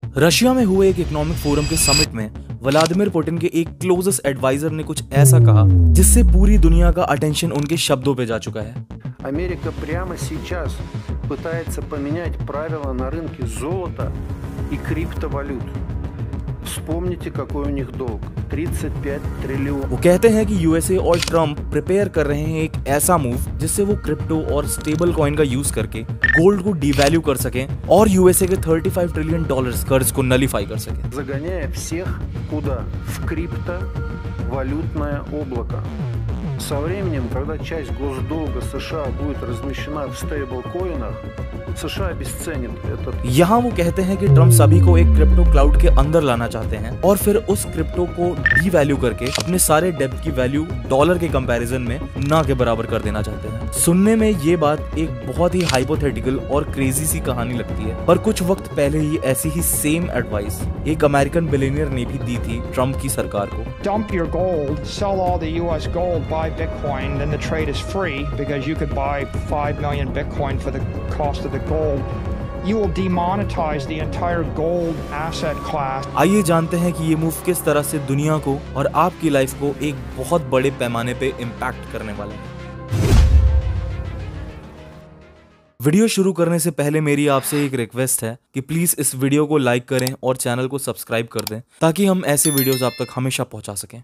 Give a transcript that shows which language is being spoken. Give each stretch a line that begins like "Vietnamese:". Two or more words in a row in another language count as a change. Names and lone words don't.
Hindi: रशिया में हुए एक
English: economic forum
Hindi: के समिट में व्लादिमीर पुतिन के एक
English: closest adviser
Hindi: ने कुछ ऐसा कहा जिससे पूरी दुनिया का अटेंशन उनके शब्दों पे जा चुका है।
Russian: Америка прямо сейчас пытается поменять правила на рынке золота и криптовалют. Вспомните, какой у них долг – 35 ट्रिलियन।
Hindi: वो कहते हैं कि यूएसए और ट्रम्प प्रिपेयर कर रहे हैं एक ऐसा मूव जिससे वो क्रिप्टो और
English: stable coin
Hindi: का यूज करके गोल्ड को डिवैल्यू कर सकें और यूएसए के $35 ट्रिलियन कर्ज को नलीफाई कर सकें।
Russian: Загоняя всех куда? В криптовалютное облако. Со временем, когда часть госдолга США будет размещена в стейблкоинах, США обесценит этот।
Hindi: यहाँ वो कहते हैं कि ट्रम्प सभी को एक
English: crypto cloud
Hindi: के अंदर लाना चाहते हैं और फिर उस क्रिप्टो को डीवैल्यू करके अपने सारे डेब्ट की वैल्यू डॉलर के कंपैरिजन में ना के बराबर कर देना चाहते हैं। सुनने में ये बात एक बहुत ही हाइपोथेटिकल और क्रेजी सी कहानी लगती है, पर कुछ वक्त पहले ही ऐसी ही
English: same advice
Hindi: एक
English: American billionaire
Hindi: ने भी दी थी ट्रम्प की सरकार को।
English: Dump your gold, sell all the US gold, buy Bitcoin, then the trade is free because you could buy 5 million Bitcoin for the cost of the gold. You will demonetize the entire gold asset class.
Hindi: आइए जानते हैं कि ये मूव किस तरह से दुनिया को और आपकी लाइफ को एक बहुत बड़े पैमाने पे इम्पैक्ट करने वाला है। वीडियो शुरू करने से पहले मेरी आपसे एक रिक्वेस्ट है कि प्लीज इस वीडियो को लाइक करें और चैनल को सब्सक्राइब कर दें ताकि हम ऐसे वीडियोस आप तक हमेशा पहुंचा सकें।